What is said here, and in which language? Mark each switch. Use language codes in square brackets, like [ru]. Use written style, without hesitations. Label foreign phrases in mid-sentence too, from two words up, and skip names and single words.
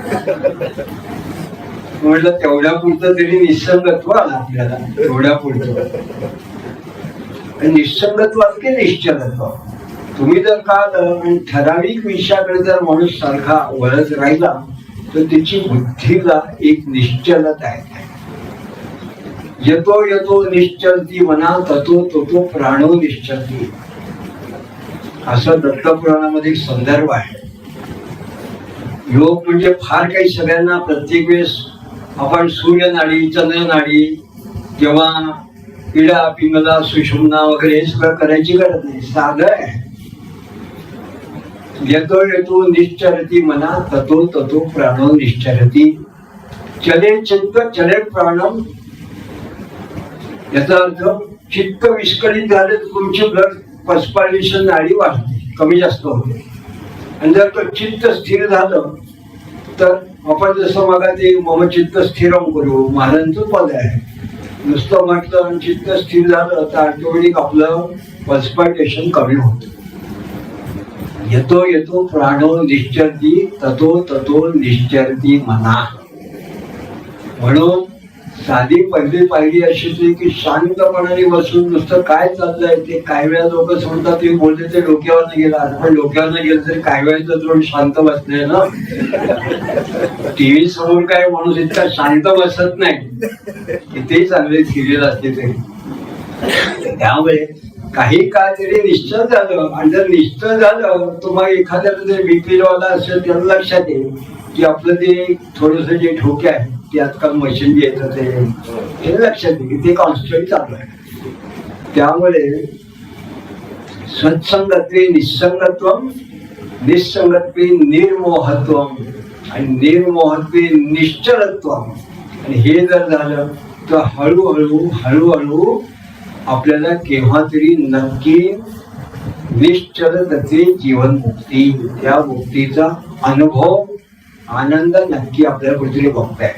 [mr] म्हटलं तेवढ्या पुरतं तरी निसंगत्व आलं आपल्याला, तेवढ्या पुरतं. निसंगत्व की निश्चलत्व. तुम्ही जर का ठराविक विषयाकडे जर माणूस सारखा वळत राहिला तर त्याची बुद्धीला एक निश्चलता आहे. [sa] येतो येतो निश्चलती मना ततो ततो प्राणो निश्चलती, [mr] असं दत्तपुराणामध्ये एक संदर्भ आहे. योग म्हणजे फार काही सगळ्यांना प्रत्येक वेळेस आपण सूर्यनाडी चंद्रनाडी किंवा इडा पिंगला सुषुम्ना वगैरे हे सगळं करायची गरज नाही, साधं आहे. [sa] येतो येतो निश्चरती मना ततो ततो प्राणो निश्चरती, चले चित्त चले प्राणम. [mr] याचा अर्थ चित्त विस्कळीत झाले तर तुमची [en] blood perspiration [mr] नाडी वाढते, कमी जास्त होते. आणि जर का चित्त स्थिर झालं तर आपण जसं मग ते [sa] मम चित्त स्थिरम [mr] करू महाराजांचं पद आहे. नुसतं म्हटलं चित्त स्थिर झालं तर ऑटोमॅटिक आपलं पर्स्पायरेशन कमी होतं. [sa] येतो येतो प्राणो निश्चरती ततो ततो निश्चरती मना. [mr] म्हणून साधी पहिली पायरी अशी होती की शांतपणाने बसून नुसतं काय चाललंय ते. काही वेळा लोक म्हणतात तुम्ही बोलते ते डोक्यावर नाही गेला, पण डोक्यावर नाही गेलं तरी काही वेळेचं जोड शांत बसले ना. टीव्ही समोर काय माणूस इतका शांत बसत नाही, कितीही चांगले सिरियल असते तरी. त्यामुळे काही काळ तरी निश्चल झालं, आणि जर निश्चल झालं तर मग एखाद्याला जर बीपी वाला असेल त्याला लक्षात येईल की आपलं ते थोडस जे ठोके आहे ते आजकाल मशीन जे येतं ते लक्षात येईल की ते कॉन्स्टंट चालू आहे. [sa] त्यामुळे सत्संगत्वे निसंगत्वम, निसंगत्वे निर्मोहत्वम आणि निर्मोहत्वे निश्चलत्वम. [mr] आणि हे जर झालं तर हळूहळू हळूहळू आपल्याला केव्हा तरी नक्की निश्चलतेचे जीवन मुक्ती, त्या मुक्तीचा अनुभव आनंद नक्की आपल्याला कुठेतरी बघताय.